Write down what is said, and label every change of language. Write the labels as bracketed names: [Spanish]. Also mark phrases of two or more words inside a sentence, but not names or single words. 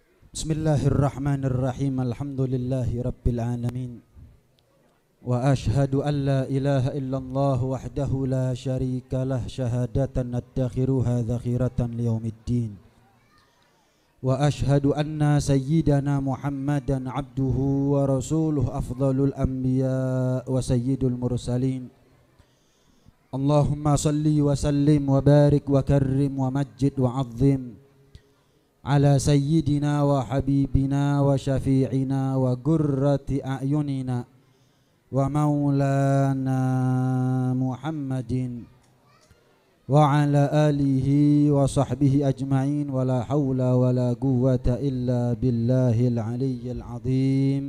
[Arabic] بسم الله الرحمن الرحيم. الحمد لله رب العالمين. وأشهد أن لا إله إلا الله وحده لا شريك له شهادة ندخرها ذخيرة ليوم الدين. وأشهد أن سيدنا محمدا عبده ورسوله أفضل الأنبياء وسيد المرسلين. اللهم صل وسلم وبارك وكرم ومجد وعظم على سيدنا وحبيبنا وشفيعنا وغرة أعيننا ومولانا محمد وعلى آله وصحبه أجمعين ولا حول ولا قوة إلا بالله العلي العظيم.